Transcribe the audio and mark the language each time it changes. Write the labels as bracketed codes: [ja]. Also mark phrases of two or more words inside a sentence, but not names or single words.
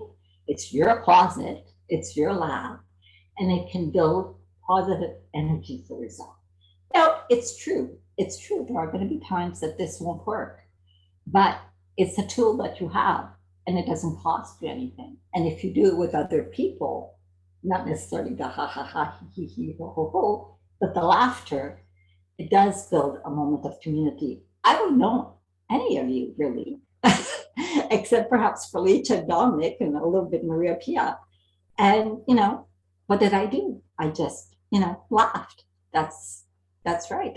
[en] It's your closet, it's your lab, and it can build positive energy for yourself. Now, it's true. It's true. There are going to be times that this won't work, but it's a tool that you have, and it doesn't cost you anything. And if you do it with other people, not necessarily the ha ha ha, he he ho ho ho, but the laughter, it does build a moment of community. I don't know any of you really, except perhaps Felicia, Dominic, and a little bit Maria Pia. And, you know, what did I do? I just, you know, laughed. That's right.